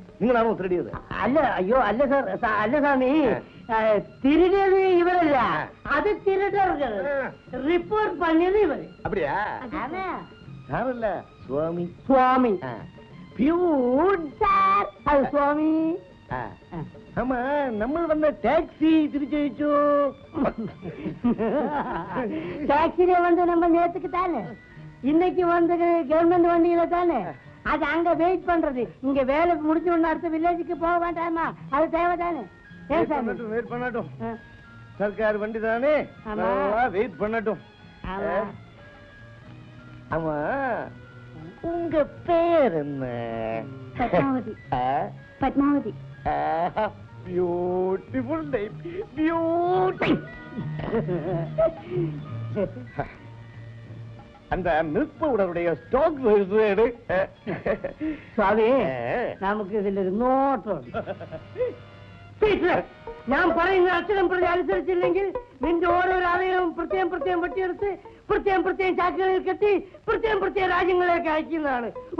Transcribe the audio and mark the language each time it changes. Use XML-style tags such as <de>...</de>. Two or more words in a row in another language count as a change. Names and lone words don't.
<ml>നിങ്ങളാണോ തിരിടിയത്? അല്ല അയ്യോ അല്ല സാർ, അല്ല സ്വാമി, തിരിടിയത് ഇവരല്ല, അത് തിരിട്ടവർക്ക് റിപ്പോർട്ട് പണിയത് ഇവര്. அப்படியா? സാറല്ല സ്വാമി. സ്വാമി പ്യൂൺ സാർ, അത് സ്വാമി.</ml> <ta>ஆமா, நம்ம வந்த டாக்ஸி திருச்செழிச்சோ. டாக்ஸில வந்து நம்ம நேத்துக்கு தானே, இன்னைக்கு வந்து கவர்மெண்ட் வண்டியில தானே. அது அங்க வெயிட் பண்றது. இங்க வேலை முடிஞ்ச உடனே அடுத்த வில்லேஜுக்கு போக வேண்டாமா? அது தேவைதானே? வெயிட் பண்ணட்டும். சர்க்கார் வண்டி தானே, வெயிட் பண்ணட்டும். ஆமா, உங்க பேர் என்ன?</ta> <ml>പത്മാവതി. പത്മാവതി.</ml> <en>Beautiful name. Beautiful.</en> <ta>அந்த மில்க் பவுடருடைய ஸ்டாக் வேறு.</ta> <ml>സ്വാമി, നമുക്ക് ഇതിലൊരു നോട്ടുണ്ട്. ഞാൻ പറയുന്ന അക്ഷരം പ്രതി അനുസരിച്ചില്ലെങ്കിൽ നിന്റെ ഓരോരോ അവയവും പ്രത്യേകം പ്രത്യേകം വെട്ടിയെടുത്ത് പ്രത്യേകം പ്രത്യേകം ചാക്കുകളിൽ കെട്ടി പ്രത്യേകം പ്രത്യേകം രാജ്യങ്ങളിലേക്ക് അയക്കുന്നതാണ്.</ml>